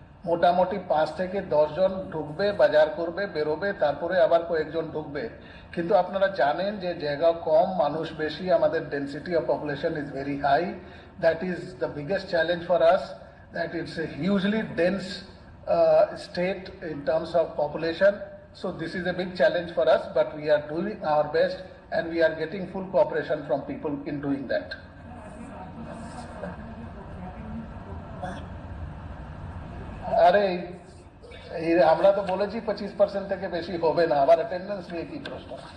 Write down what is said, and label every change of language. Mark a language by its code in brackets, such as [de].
[bn] মোটামুটি 5 থেকে 10 জন ঢুকবে, বাজার করবে, বেরোবে, তারপরে আবার কয়েকজন ঢুকবে। কিন্তু আপনারা জানেন যে জায়গা কম, মানুষ বেশি, আমাদের [en] Density of population is very high. That is the biggest challenge for us, that it's a hugely dense state in terms of population, So this is a big challenge for us, but we are doing our best and we are getting full cooperation from people in doing that. [bn] আরে এই আমরা তো বলেছি 25% থেকে বেশি হবে না, আবার অ্যাটেন্ডেন্স নিয়ে কি প্রশ্ন?